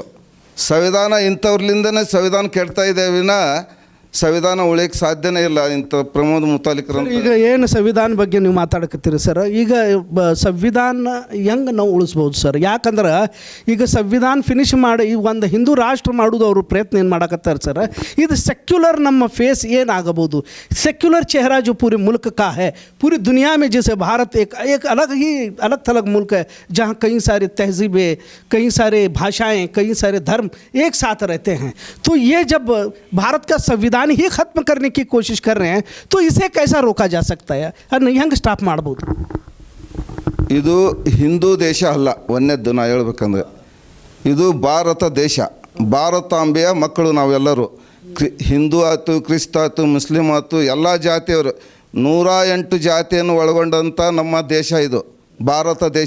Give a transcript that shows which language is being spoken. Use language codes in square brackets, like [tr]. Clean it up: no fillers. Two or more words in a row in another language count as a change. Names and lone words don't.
[kn] ಸಂವಿಧಾನ ಇಂಥವ್ರಲಿಂದನೇ ಸಂವಿಧಾನ ಕೆಡ್ತಾ ಇದೆ ವಿನ ಸಂವಿಧಾನ ಉಳಿಯೋಕ್ಕೆ ಸಾಧ್ಯನೇ ಇಲ್ಲ. ಇಂಥ ಪ್ರಮೋದ್ ಮುತಾಲಿಕರು ಈಗ ಏನು ಸಂವಿಧಾನ ಬಗ್ಗೆ ನೀವು ಮಾತಾಡಕತ್ತೀರಿ ಸರ್, ಈಗ ಸಂವಿಧಾನ ಹೆಂಗೆ ನಾವು ಉಳಿಸ್ಬೋದು ಸರ್? ಯಾಕಂದ್ರೆ ಈಗ ಸಂವಿಧಾನ ಫಿನಿಶ್ ಮಾಡಿ ಈ ಒಂದು ಹಿಂದೂ ರಾಷ್ಟ್ರ ಮಾಡೋದು ಅವರು ಪ್ರಯತ್ನ ಏನು ಮಾಡಕತ್ತಾರೆ ಸರ್. ಇದು ಸೆಕ್ಯುಲರ್ ನಮ್ಮ फेस ಏನಾಗಬಹುದು? [hi] सेक्युलर चेहरा जो पूरे मुल्क का है, पूरी दुनिया में जैसे भारत एक अलग ही अलग थलग मुल्क है जहाँ कई सारे तहजीबें, कई सारे भाषाएं, कई सारे धर्म एक साथ रहते हैं. तो ये जब भारत का संविधान ही खत्म करने की कोशिश कर रहे हैं तो इसे कैसा रोका जा सकता है? [kn] ಹೆಂಗೆ ಸ್ಟಾಪ್ ಮಾಡ್ಬೋದು? ಇದು ಹಿಂದೂ ದೇಶ ಅಲ್ಲ. ಒಂದನೇದ್ದು ನಾ ಹೇಳ್ಬೇಕಂದ್ರೆ ಇದು ಭಾರತ ದೇಶ, ಭಾರತಾಂಬೆಯ ಮಕ್ಕಳು ನಾವೆಲ್ಲರೂ. ಹಿಂದೂ ಆಯ್ತು, ಕ್ರಿಸ್ತ ಆಯ್ತು, ಮುಸ್ಲಿಮ್ ಆಯ್ತು, ಎಲ್ಲ ಜಾತಿಯವರು 108 ಜಾತಿಯನ್ನು ಒಳಗೊಂಡಂಥ ನಮ್ಮ ದೇಶ ಇದು ಭಾರತ ದೇಶ.